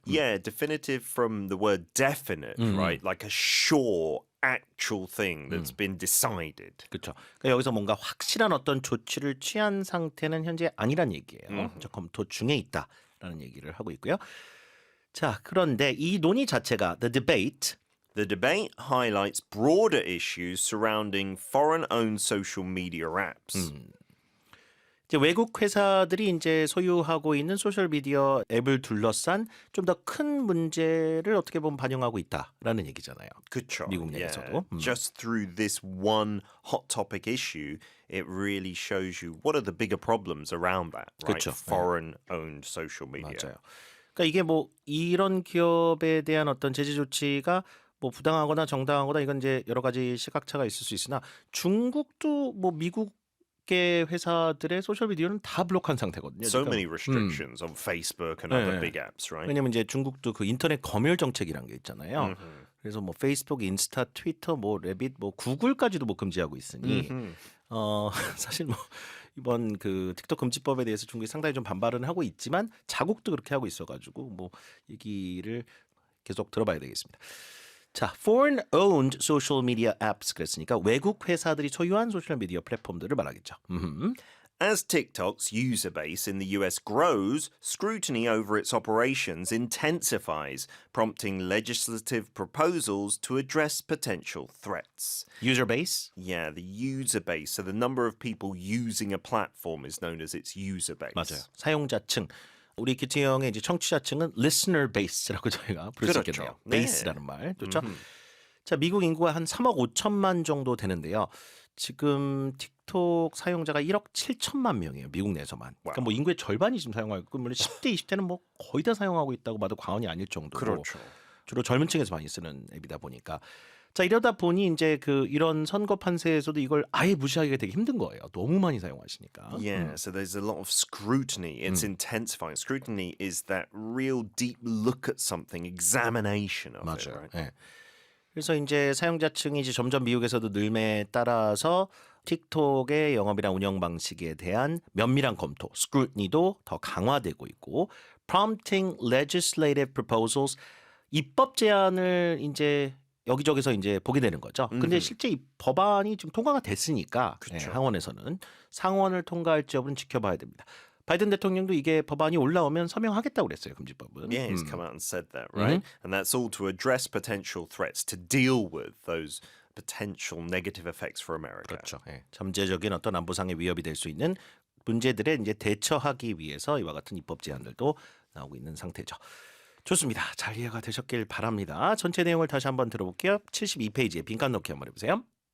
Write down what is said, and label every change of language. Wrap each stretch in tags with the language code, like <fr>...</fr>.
<en>Yeah, definitive from the word definite, right? Like a sure, actual thing that's been decided.</en> <ko>그렇죠. 그러니까 여기서 뭔가 확실한 어떤 조치를 취한 상태는 현재 아니란 얘기예요. 저 검토 중에 있다라는 얘기를 하고 있고요. 자, 그런데 이 논의 자체가 the debate</ko> <en>The debate highlights broader issues surrounding foreign-owned social media apps.</en> <ko>이제 외국 회사들이 이제 소유하고 있는 소셜 미디어 앱을 둘러싼 좀 더 큰 문제를 어떻게 보면 반영하고 있다라는 얘기잖아요. 그쵸. 미국</ko> <en>Yeah.</en> <ko>내에서도.</ko> <en>Just through this one hot topic issue, it really shows you what are the bigger problems around that, right?</en> <ko>그쵸.</ko> <en>Foreign-owned social media.</en> <ko>맞아요. 그러니까 이게 뭐 이런 기업에 대한 어떤 제재 조치가 뭐 부당하거나 정당하거나 이건 이제 여러 가지 시각차가 있을 수 있으나 중국도 뭐 미국의 회사들의 소셜 미디어는 다 블록한 상태거든요.</ko> <en>So</en> <ko>지금.</ko> <en>many restrictions on Facebook and other</en> <ko>네.</ko> <en>big apps, right?</en> <ko>왜냐면 이제 중국도 그 인터넷 검열 정책이란 게 있잖아요. 그래서 뭐 페이스북, 인스타, 트위터, 뭐 레빗, 뭐 구글까지도 뭐 금지하고 있으니 사실 뭐 이번 그 틱톡 금지법에 대해서 중국이 상당히 좀 반발은 하고 있지만 자국도 그렇게 하고 있어가지고 뭐 얘기를 계속 들어봐야 되겠습니다. 자,</ko> <en>foreign owned social media apps</en> <ko>그랬으니까 외국 회사들이 소유한 소셜 미디어 플랫폼들을 말하겠죠.</ko> <en>As TikTok's user base in the US grows, scrutiny over its operations intensifies, prompting legislative proposals to address potential threats. User base? Yeah, the user base. So the number of people using a platform is known as its user base.</en> <ko>맞아요. 사용자층. 우리 기티형의 이제 청취자층은 listener base라고 저희가 부를 수 그렇죠. 있겠네요. 네. base라는 말. 좋죠? 자, 미국 인구가 한 3억 5천만 정도 되는데요. 지금 틱톡 사용자가 1억 7천만 명이에요. 미국 내에서만. 그러니까 뭐 인구의 절반이 지금 사용하고 물론 10대, 20대는 뭐 거의 다 사용하고 있다고 봐도 과언이 아닐 정도로 그렇죠. 주로 젊은 층에서 많이 쓰는 앱이다 보니까 자, 이러다 보니 이제 이런 선거 판세에서도 이걸 아예 무시하기가 되게 힘든 거예요. 너무 많이 사용하시니까.</ko> <en>Yeah, so there's a lot of scrutiny. It's intensifying. Scrutiny is that real deep look at something, examination of it,</en> <ko>맞아요.</ko> <en>right?</en> <ko>예. 그래서 이제 사용자층이 이제 점점 미국에서도 늘매에 따라서 틱톡의 영업이나 운영 방식에 대한 면밀한 검토, scrutiny도 더 강화되고 있고,</ko> <en>prompting legislative proposals,</en> <ko>입법 제안을 이제 여기저기서 이제 보게 되는 거죠. 근데 실제 이 법안이 지금 통과가 됐으니까 예, 하원에서는 상원을 통과할지 여부는 지켜봐야 됩니다. 바이든 대통령도 이게 법안이 올라오면 서명하겠다고 그랬어요. 금지법은.</ko> <en>Yeah, he's come out and said that, right? And that's all to address potential threats, to deal with those potential negative effects for America.</en> <ko>그렇죠. 예. 잠재적인 어떤 안보상의 위협이 될 수 있는 문제들에 이제 대처하기 위해서 이와 같은 입법 제안들도 나오고 있는 상태죠. 좋습니다. 잘 이해가 되셨길 바랍니다. 전체 내용을 다시 한번 들어볼게요. 72페이지에 빈칸 넣기 한번 해보세요.</ko>